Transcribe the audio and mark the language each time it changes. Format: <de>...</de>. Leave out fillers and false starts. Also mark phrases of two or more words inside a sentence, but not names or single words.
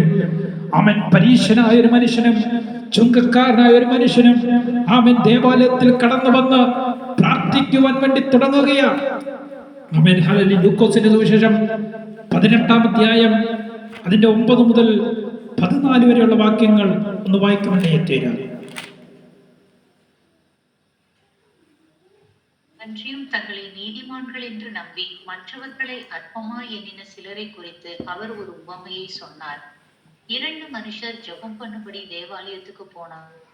<ml>അവൻ പരീശനായ ഒരു മനുഷ്യനും ചുങ്കക്കാരനായ ഒരു മനുഷ്യനും അവൻ ദേവാലയത്തിൽ കടന്നു വന്ന് പ്രാർത്ഥിക്കുവാൻ വേണ്ടി തുടങ്ങുകയാണ്. ആമേൻ. ഹല്ലേലൂയ. ലൂക്കോസിന്റെ സുവിശേഷം 18-ാം അധ്യായം അതിന്റെ 9 മുതൽ 14 വരെയുള്ള വാക്യങ്ങൾ ഒന്ന് വായിക്കുവാൻ ഏറ്റുതരാം.</ml> <ta>அன்றியும் தங்களை நீதிமான்கள் என்று நம்பி மற்றவர்களை அற்பமாய் எண்ணின சிலரை குறித்து அவர் ஒரு உவமையை சொன்னார். 2 மனுஷர் ஜெபம் பண்ணும்படி தேவாலயத்துக்கு போனார்.</ta>